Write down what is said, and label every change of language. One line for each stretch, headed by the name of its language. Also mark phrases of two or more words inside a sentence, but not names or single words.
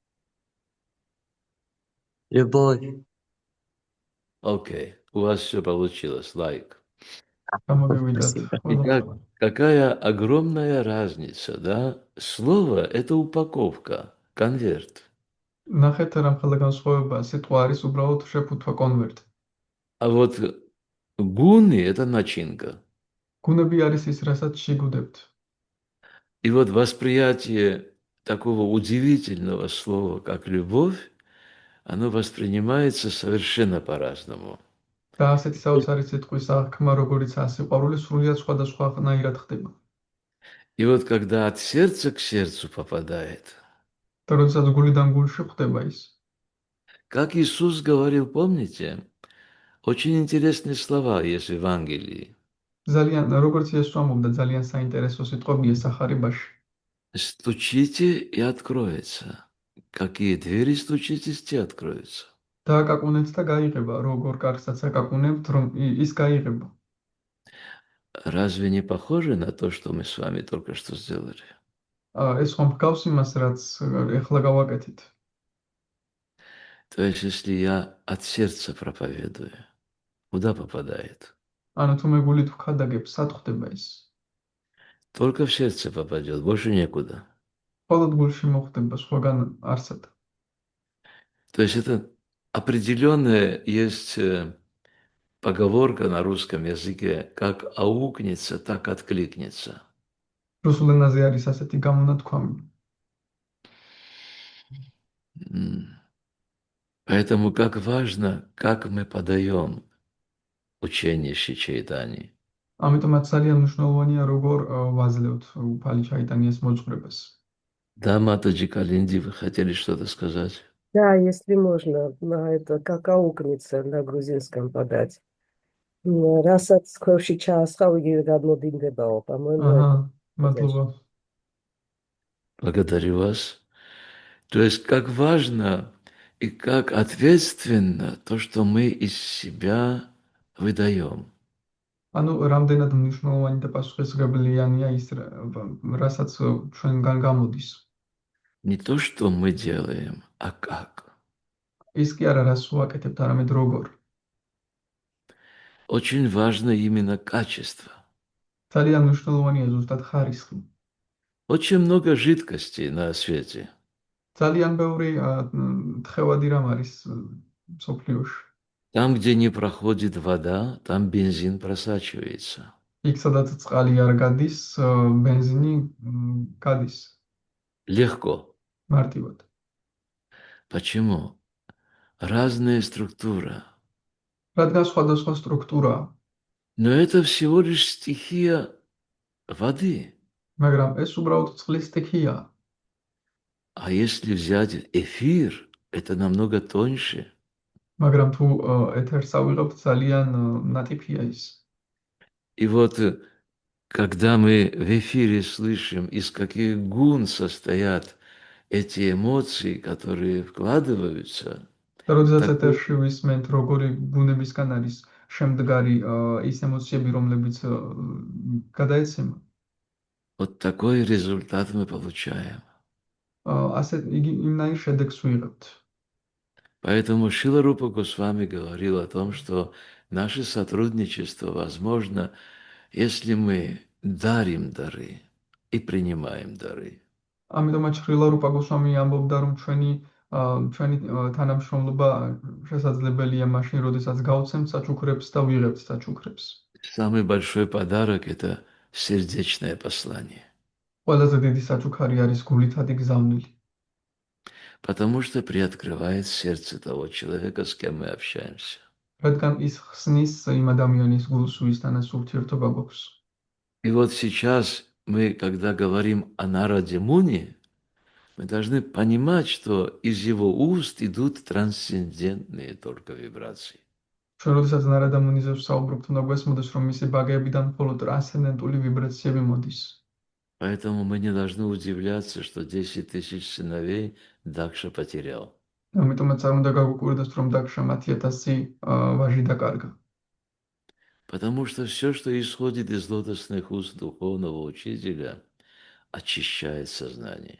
Russian: Любовь. Окей, у вас все получилось, лайк.
Georgian: გამოგევიდათ
Russian: Спасибо. И
Georgian: ყველა.
Russian: какая огромная разница, да? Слово – это упаковка, конверт.
Georgian: ნახეთ რამხელა განსხვავება, სიტყვა არის უბრალოდ შეფუთვა კონვერტი.
Russian: А вот гуны – это начинка.
Georgian: გუნები არის ის, რასაც შეგუდებთ.
Russian: И вот восприятие такого удивительного слова, как любовь, оно воспринимается совершенно по-разному.
Georgian: და ასეთი საოცარი სიტყვის აღქმა, როგორიცაა სიყვარული, სრულიად სხვადასხვანაირად ხდება.
Russian: И вот когда от сердца к сердцу попадает,
Georgian: და როდესაც გულიდან გულში ხდება ის,
Russian: как Иисус говорил, помните, очень интересные слова есть в Евангелии.
Georgian: ძალიან როგორც იესო ამბობდა, ძალიან საინტერესო სიტყვებია სახარებაში.
Russian: Стучите и откроется. Какие двери стучитесь, те откроются.
Georgian: დააკაკუნეთ და გაიღება, როგორ კარგსაც აკაკუნებთ, რომ ის გაიღება.
Russian: Разве не похоже на то, что мы с вами только что сделали?
Georgian: ეს ხომ ჰგავს იმას, რაც ეხლა გავაკეთეთ.
Russian: То есть, если я от сердца проповедую, куда попадает?
Georgian: ანუ თუ მე გულით ვქადაგებ, სად ხდება ის?
Russian: Только в сердце попадет, больше некуда.
Georgian: მხოლოდ გულში მოხდება, სხვაგან არსად.
Russian: То есть это определенная есть поговорка на русском языке, как аукнется, так откликнется.
Georgian: რუსულ ენაზე არის ასეთი გამონათქვამი.
Russian: Поэтому как важно, как мы подаем учение Шри Чайтани.
Georgian: ამიტომაც ძალიან მნიშვნელოვანია, როგორ ვაძლევთ უფალი ჩაიტანიას მოძღვრებას.
Russian: Да, Матаджи Калинди, вы хотели что-то сказать? Да, если можно, на это как аукнется на грузинском подать.
Georgian: Раსაც ქვევში ჩაასხავ, იგივე გადმოდინდებაო,
Russian: по-моему,
Georgian: აჰა,
Russian: это
Georgian: მადლობა.
Russian: Благодарю вас. То есть как важно и как ответственно то, что мы из себя выдаем.
Georgian: ანუ რამდენად მნიშვნელოვანი და პასუხისმგებლიანია ის, რასაც ჩვენგან გამოდის.
Russian: Не то, что мы делаем, а как.
Georgian: ის კი არა, რას ვაკეთებთ, არამედ როგორ.
Russian: Очень важно именно качество.
Georgian: ძალიან მნიშვნელოვანია ზუსტად ხარისხი.
Russian: Очень много жидкостей на свете.
Georgian: ძალიან ბევრი თხევადი რამ არის მსოფლიოში.
Russian: Там, где не проходит вода, там бензин просачивается.
Georgian: იქ, სადაც წყალი არ გადის, бензини გადის.
Russian: Легко.
Georgian: მარტივად.
Russian: Почему? Разная структура.
Georgian: რადგან სხვადასხვა სტრუქტურაა.
Russian: Но это всего лишь стихия воды.
Georgian: მაგრამ ეს უბრალოდ წყლის სტიქია.
Russian: А если взять эфир, это намного тоньше.
Georgian: მაგრამ თუ ეთერს ავიღებთ, ძალიან ნატიფია ის.
Russian: И вот когда мы в эфире слышим, из каких гун состоят эти эмоции, которые вкладываются,
Georgian: და როდესაც
Russian: так вот,
Georgian: ეთერში ვისმენთ, როგორი ბუნებისგან არის შემდგარი ის ემოციები, რომლებიც გადაეცემა,
Russian: вот такой результат мы получаем.
Georgian: ასე იმნაირ შედეგს ვიღებთ.
Russian: Поэтому Шрила Рупа Госвами говорил о том, что наше сотрудничество возможно, если мы дарим дары и принимаем дары.
Georgian: ამიტომაც შრილა რუპა გოსვამი ამბობდა, რომ ჩვენი თანამშრომლობა შესაძლებელია მაშინ, როდესაც გავცემთ საჩუქრებს და ვიღებთ საჩუქრებს.
Russian: Самый большой подарок – это сердечное послание.
Georgian: ყველაზე დიდი საჩუქარი არის გულითადი გზავნილი.
Russian: Потому что приоткрывает сердце того человека, с кем мы общаемся.
Georgian: რადგან ის ხსნის იმ ადამიანის гулს, ვისთანაც ურთიერთობა გვაქვს.
Russian: И вот сейчас мы, когда говорим о народе Муни, мы должны понимать, что из его уст идут трансцендентные только вибрации.
Georgian: ჩვენ როდესაც ნარადა მუნიზე ვსაუბრობთ, უნდა გვესმოდეს, რომ მისი ბაგეებიდან მხოლოდ ტრანსცენდენტული ვიბრაციები მოდის.
Russian: Поэтому мы не должны удивляться, что 10 тысяч сыновей Дакша потерял.
Georgian: ამიტომაც არ უნდა გაგვიკვირდეს, რომ დაგშა 10,000 ვაჟი დაკარგა.
Russian: Потому что все, что исходит из лотосных уст духовного учителя, очищает сознание.